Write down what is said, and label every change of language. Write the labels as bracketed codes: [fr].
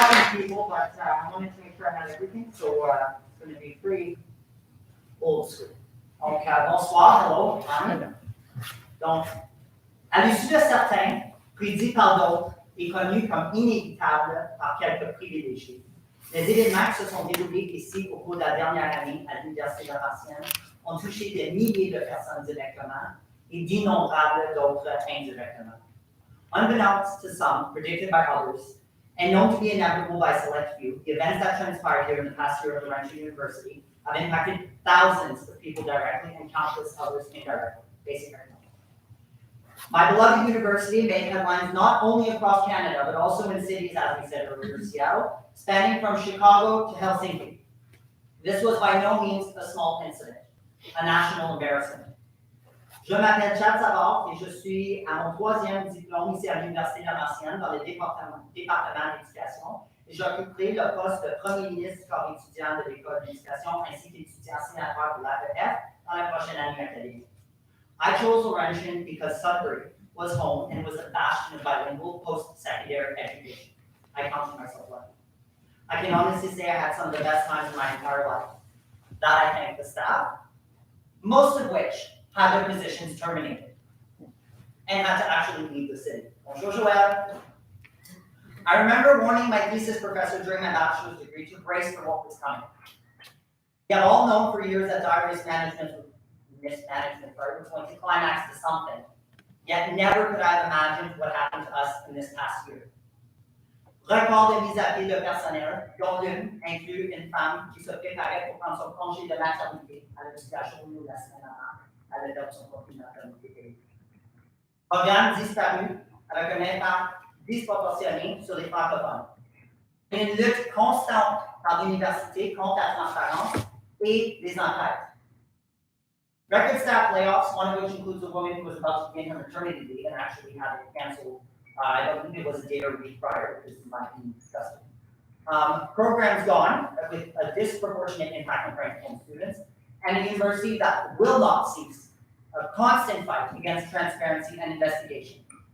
[en] People, but I wanted to make sure I had everything, so it's going to be pretty old school. [fr] Donc, bonsoir, hello. Donc, à l'issue de certains, prédit par d'autres, et connu comme inévitable par quelques privilégiés. Les événements qui se sont déroulés ici au cours de la dernière année à l'Université Laurentienne ont touché des milliers de personnes directement et d'innombrables d'autres indirectement. [en] Unbeknownst to some, predicted by others, and known to be inevitable by a select few, the events that transpired here in the past year at Laurentian University have impacted thousands of people directly and countless others indirectly. Basic economics. My beloved university made headlines not only across Canada, but also in cities, as we said earlier, Seattle, spanning from Chicago to Helsinki. This was by no means a small incident, a national embarrassment. [fr] Je m'appelle Chad Savard et je suis à mon 3e diplôme ici à l'Université Laurentienne dans le département d'éducation et j'occuperai le poste de premier ministre corps étudiant de l'école d'éducation ainsi qu'étudiant sénateur de l'APF dans la prochaine année académique. [en] I chose Laurentian because Sudbury was home and was a bastion of bilingual post-secondary education. I counted myself lucky. I can honestly say I had some of the best times of my entire life. That I thank the staff, most of which had their positions terminated and had to actually leave the city. [fr] Bonjour, [en] Joël. I remember warning my thesis professor during my bachelor's degree to brace for what was coming. We have all known for years that dire mismanagement was going to climax to something, yet never could I have imagined what happened to us in this past year. [fr] Record de mise à pied de personnel, dont l'une inclut une femme qui se préparait pour prendre son congé de maternité à l'hôpital Chauveau la semaine avant. Elle a perdu son congé de maternité. Organes disparus avec un impact disproportionné sur les francophones. Une lutte constante par l'université contre la transparence et les enquêtes. [en] Record staff layoffs, one of which includes a woman who was about to begin her maternity leave and actually had it canceled. I don't think it was a day or a week prior, because it might be disgusting. Programs gone with a disproportionate impact on Francophone students, and a university that will not cease a constant fight against transparency and investigation.